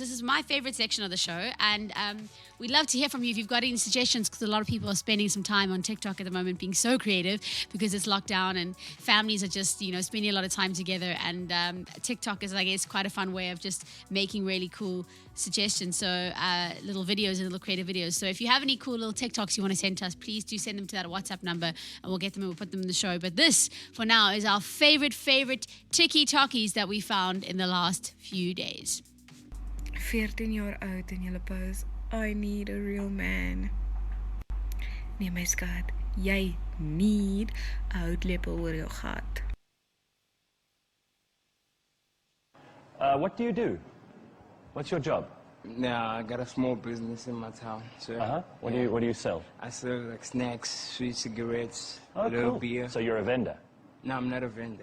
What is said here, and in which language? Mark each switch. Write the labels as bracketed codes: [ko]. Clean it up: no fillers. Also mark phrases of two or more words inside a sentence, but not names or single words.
[en] This is my favorite section of the show, and we'd love to hear from you if you've got any suggestions, because a lot of people are spending some time on TikTok at the moment being so creative because it's lockdown and families are just, spending a lot of time together, and TikTok is, I guess, quite a fun way of just making really cool suggestions, so little videos and little creative videos. So if you have any cool little TikToks you want to send to us, please do send them to that WhatsApp number, and we'll get them and we'll put them in the show. But this, for now, is our favorite tiki-talkies that we found in the last few days. [af] 14 jaar oud en julle pose, [en] I need a real man. [af] Nee my skat, jy need 'n houtlepel oor jou gat. [en] What do you do? What's your job? Yeah, I got a small business in my town. So What do you sell? I sell like snacks, sweet cigarettes, Oh, little cool. beer. So you're a vendor? No, I'm not a vendor.